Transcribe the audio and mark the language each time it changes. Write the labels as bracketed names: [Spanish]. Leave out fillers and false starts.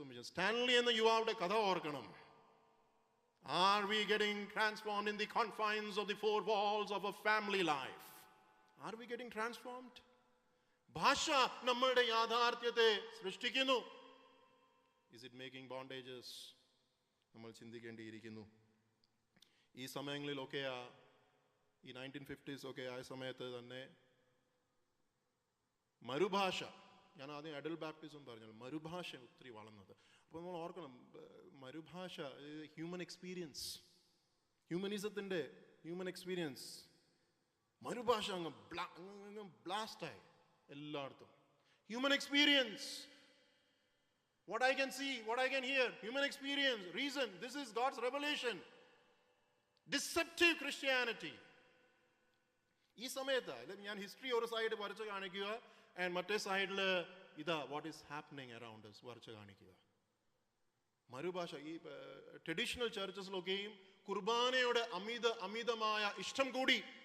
[Malayalam] Stanley എന്ന യുവാവുടെ കഥ ഓർക്കണം. [English] Are we getting transformed in the confines of the four walls of a family life? Are we getting transformed? [Malayalam] ഭാഷ നമ്മളുടെ യാഥാർത്ഥ്യത്തെ സൃഷ്ടിക്കുന്നു. [English] Is it making bondages? [Malayalam] നമ്മൾ ചിന്തിക്കേണ്ടിയിരിക്കുന്നു. ഈ സമയങ്ങളിലൊക്കെയാ, ഈ 1950s ഒക്കെ ആയ സമയത്ത് തന്നെ മരുഭാഷ, ഞാൻ ആദ്യം അഡൽ ബാപ്റ്റിസം പറഞ്ഞാൽ മരുഭാഷ ഒത്തിരി വളർന്നത്. അപ്പോൾ നമ്മൾ ഓർക്കണം, മരുഭാഷ ഹ്യൂമൻ എക്സ്പീരിയൻസ്, ഹ്യൂമനിസത്തിൻ്റെ ഹ്യൂമൻ എക്സ്പീരിയൻസ്. മരുഭാഷ അങ്ങ് ബ്ലാസ്റ്റായി എല്ലായിടത്തും. [English] Human experience, what I can see, what I can hear, human experience, reason. This is God's revelation. Deceptive Christianity. [Malayalam] ഈ സമയത്ത് ഞാൻ ഹിസ്റ്ററി ഒരു സൈഡ് വരച്ച് കാണിക്കുക, ആൻഡ് മറ്റേ സൈഡിൽ ഇതാ [English] what is happening around us [Malayalam] വരച്ച് കാണിക്കുക. മരുഭാഷ. ഈ ട്രഡീഷണൽ ചർച്ചസിലൊക്കെയും കുർബാനയുടെ അമിതമായ ഇഷ്ടം കൂടി.